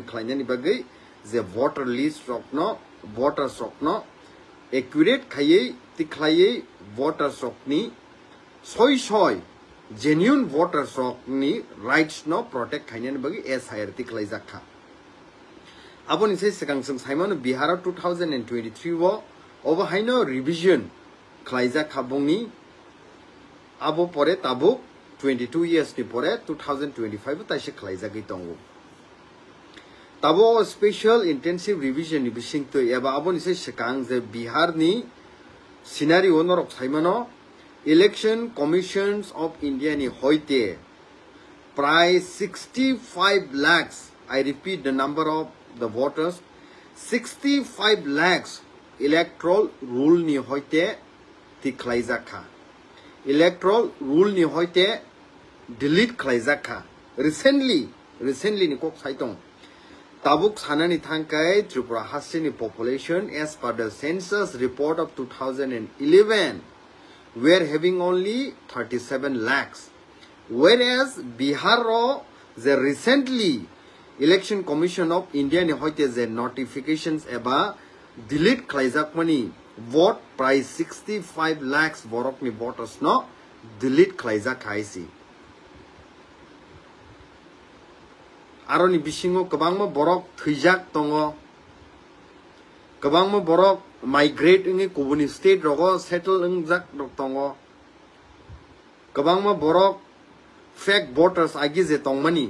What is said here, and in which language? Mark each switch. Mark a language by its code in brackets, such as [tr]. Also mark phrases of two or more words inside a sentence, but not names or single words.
[trp] khlainani bagai je [en] voter list [trp] rokno voters rokno accurate khayei tikhlaiei voters rokni soy genuine voters rokni rights no protect khainani bagi SIR tikhlaijaka aboni sei sekang sung saimano Bihar 2023 wo over haino revision khlaijaka bongni abo pore tabuk 22 years ni pore 2025 taise khlaijagi tongo tabo [en] special intensive revision [trp] ni bisingto eba aboni sei sekang je Bihar ni scenario norok saimano [en] election commissions of India [trp] ni hoite price [en] 65 lakhs I repeat the number of the voters 65 lakhs electoral rule [trp] ni hoite tikhlaijaka [en] electoral rule [trp] ni hoite delete khlaijaka recently ni kok saitong tabuk sanani thangkai Tripura hastini [en] population as per the census report of 2011 were having only 37 lakhs whereas Bihar ro the recently election commission of India [trp] ni hoite [en] the notifications eba delete [trp] khlaijak mani [en] vote price 65 lakhs [trp] borok ni [en] voters no delete [trp] khlaijak haisi aroni bisingo kabangma borok thijak tongo kabangma borok migrate ngi kubuni state rogo settle ngjak rok tongo kabangma borok [en] fake voters [trp] agi je tongmani